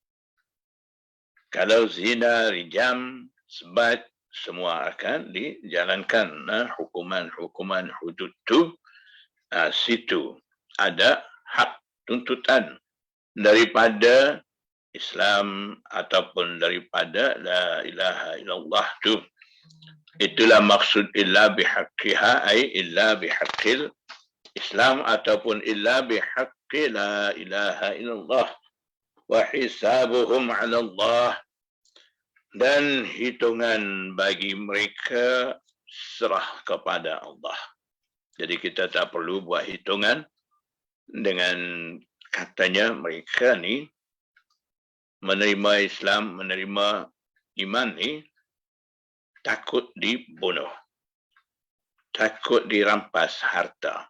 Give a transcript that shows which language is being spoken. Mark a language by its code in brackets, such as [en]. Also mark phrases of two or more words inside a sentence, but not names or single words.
[ms] Kalau zina, rijam, sebat, semua akan dijalankan. Hukuman-hukuman hudud tu, situ ada hak tuntutan daripada Islam ataupun daripada [ar] لا إله إلا الله [ms] tu. Itulah maksud [ar] إلا بحقها أي إلا بحق الإسلام [ms] ataupun [ar] إلا بحق لا إله إلا الله وحسابهم على الله, [ms] dan hitungan bagi mereka serah kepada Allah. Jadi kita tak perlu buat hitungan dengan katanya mereka ni menerima Islam, menerima iman ni takut dibunuh, takut dirampas harta.